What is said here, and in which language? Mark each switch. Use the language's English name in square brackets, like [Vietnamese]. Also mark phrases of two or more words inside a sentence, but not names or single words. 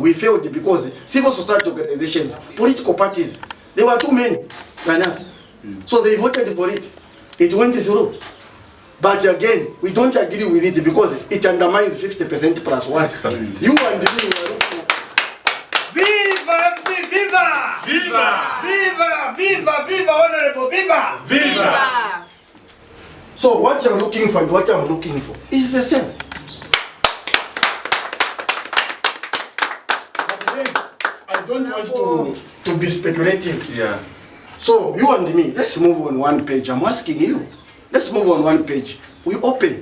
[English] We failed because civil society organizations, political parties, there were too many than us. So they voted for it. It went through. But again, we don't agree with it because it undermines 50% plus one. Excellent. You and me were looking. Viva! Viva! Viva! Viva! Viva! Viva! Honorable! Viva! Viva! So what you're looking for and what I'm looking for is the same. But then, I don't want to be speculative. Yeah. So you and me, let's move on one page. I'm asking you. Let's move on one page. We open.